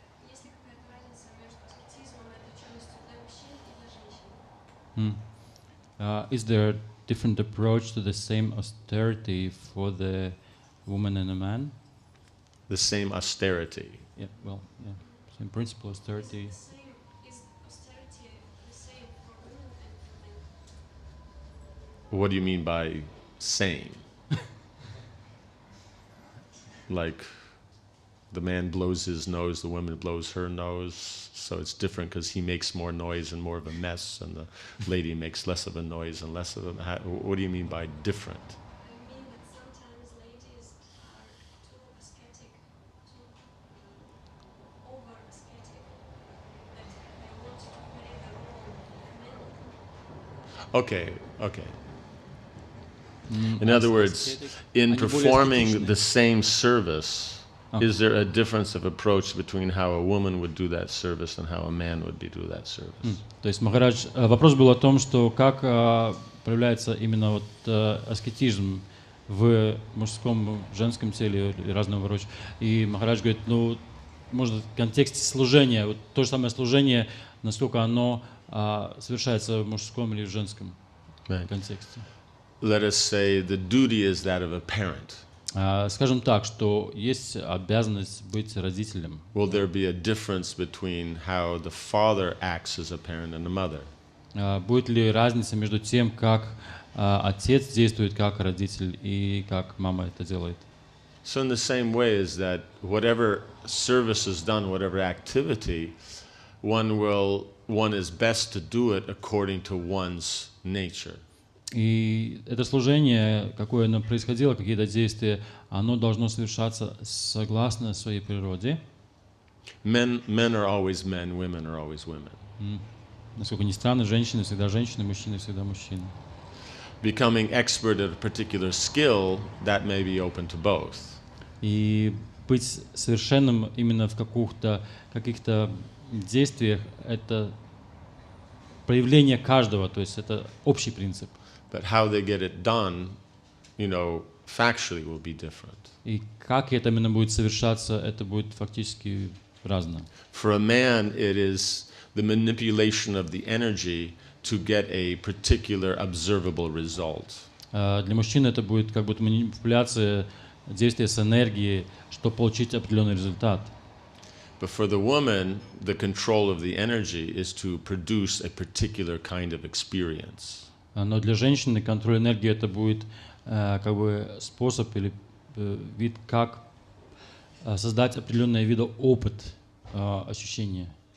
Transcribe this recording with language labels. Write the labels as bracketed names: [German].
[Russian] Есть ли какая-то разница между аскетизмом и отвлеченностью для мужчин и для женщин? [English] Is there a different approach to the same austerity for the woman and a man? The same austerity. Yeah, well, yeah, same principle, austerity. Is austerity the same for women and for men? What do you mean by same? Like, the man blows his nose, the woman blows her nose, so it's different because he makes more noise and more of a mess, and the lady makes less of a noise and less of a... What do you mean by different? I mean that sometimes ladies are too ascetic, too over ascetic, that they want to play the role of men. Okay. In other words, in performing the same service, is there a difference of approach between how a woman would do that service and how a man would do that service? [Russian] То есть, Махарадж, вопрос был о том, что как проявляется именно вот аскетизм в мужском, женском теле или разного рода. И Махарадж говорит, ну, может, в контексте служения, вот то же самое служение, насколько оно совершается в мужском или в женском контексте. [English] Let us say the duty is that of a parent. [Russian] Скажем так, что есть обязанность быть родителем. [English] Will there be a difference between how the father acts as a parent and a mother? [Russian] Будет ли разница между тем, как отец действует как родитель и как мама это делает? [English] So in the same way is that whatever service is done, whatever activity, one is best to do it according to one's nature. [Russian] И это служение, какое оно происходило, какие-то действия, оно должно совершаться согласно своей природе. [English] Men are always men, women are always women. [Russian] Насколько ни странно, женщины всегда женщины, мужчины всегда мужчины. [English] Becoming expert at a particular skill, that may be open to both. [Russian] И быть совершенным именно в каких-то действиях, это проявление каждого, то есть это общий принцип. [English] But how they get it done, factually will be different. [Russian] И как это именно будет совершаться, это будет фактически разно. [English] For a man, it is the manipulation of the energy to get a particular observable result. [Russian] Для мужчины это будет как будто манипуляция, действие с энергией, чтобы получить определенный результат. [English] But for the woman, the control of the energy is to produce a particular kind of experience. [Russian] Но для женщины контроль энергии это будет как бы способ или вид, как создать определенный вид опыт ощущения.